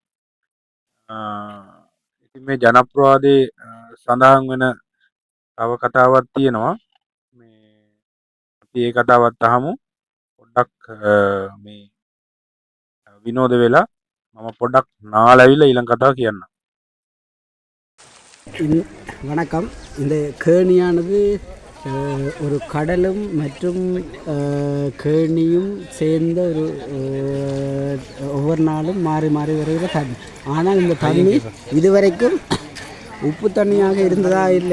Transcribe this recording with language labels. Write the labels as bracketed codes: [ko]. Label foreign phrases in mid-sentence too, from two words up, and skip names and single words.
[si] ඉතින් මේ ජනප්‍රවාදයේ සඳහන් වෙන තව කතාවක් තියෙනවා. මේ අපි ඒ කතාවත් අහමු. පොඩ්ඩක් මේ විනෝද වෙලා මම පොඩ්ඩක් නාලාවිලා ඊළඟ කතාව කියන්නම්. [ta] வணக்கம். இந்த கேணியானது ஒரு கடலும் மற்றும் கேணியும் சேர்ந்த ஒரு ஒவ்வொரு நாளும் மாறி மாறி வருகிற தண்ணி. ஆனால் இந்த தண்ணி இதுவரைக்கும் உப்பு தண்ணியாக இருந்ததா இல்லை.